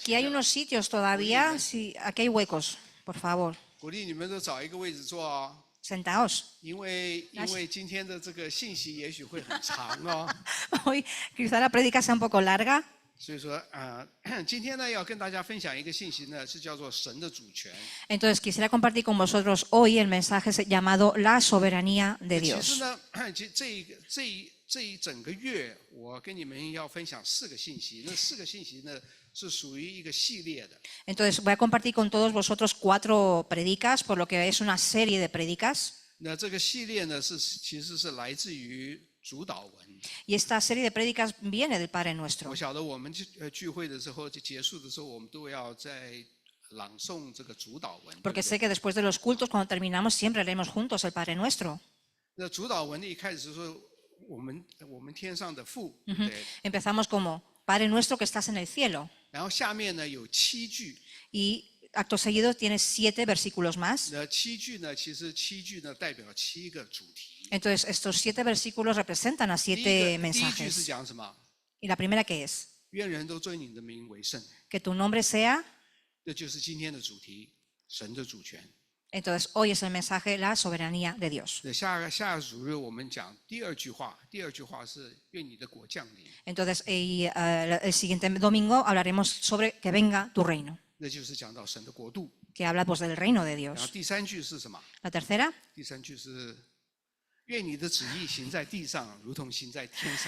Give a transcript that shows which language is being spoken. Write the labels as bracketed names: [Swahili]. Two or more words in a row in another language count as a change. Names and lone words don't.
[Spanish] Aquí [Chinese] 前 [Spanish] hay [Chinese] 面。 [Spanish] unos sitios todavía, sí, aquí hay huecos, por favor. [Chinese] 鼓励你们都找一个位置坐哦， [Spanish] Sentaos. [Chinese] 因为今天的这个信息也许会很长哦， [Spanish] Hoy quizá la prédica sea un poco larga. [Chinese] 所以说今天呢要跟大家分享一个信息呢，是叫做神的主权。 [Spanish] Entonces quisiera compartir con vosotros hoy el mensaje llamado La soberanía de [Chinese] 其实 [Spanish] Dios. [Chinese] 呢，这一整个月，我跟你们要分享4个信息，那4个信息呢是属于一个系列的。 [Spanish] Entonces voy a compartir con todos vosotros 4 predicas, por lo que es una serie de predicas. [Chinese] 那这个系列呢其实是来自于主导文。 [Spanish] Y esta serie de predicas viene del Padre Nuestro. [Chinese] 我晓得我们聚会的时候就结束的时候，我们都要在朗诵这个主导文。 [Spanish] Porque sé que después de los cultos, cuando terminamos, siempre leemos juntos el Padre Nuestro. [Chinese] 那主导文的一开始说我们天上的父，对。 [Spanish] Empezamos como Padre Nuestro que estás en el cielo. [Chinese] 然后下面呢有7句。 [Spanish] Y acto seguido tienes 7 versículos más. [Chinese] 那7句呢，其实7句呢代表7个主题。 [Spanish] Entonces estos 7 versículos representan a 7 [Chinese] 第一句是 [Spanish] mensajes. [Chinese] 讲什么？ [Spanish] Y la primera que es, [Chinese] 愿人都尊你的名为圣， [Spanish] que tu nombre sea. [Chinese] 这就是今天的主题，神的主权。 [Spanish] Entonces hoy es el mensaje la soberanía de Dios. [Chinese] 那下个主日我们讲第2句话，第2句话是愿你的国降临， [Spanish] Entonces el siguiente domingo hablaremos sobre que venga tu reino, [Chinese] 那就是讲到神的国度。 [Spanish] que habla pues del reino de [Chinese] 然后 [Spanish] Dios. [Chinese] 第3句是什么？ [Spanish] La tercera, [Chinese] 第3句是愿你的旨意行在地上，如同行在天上。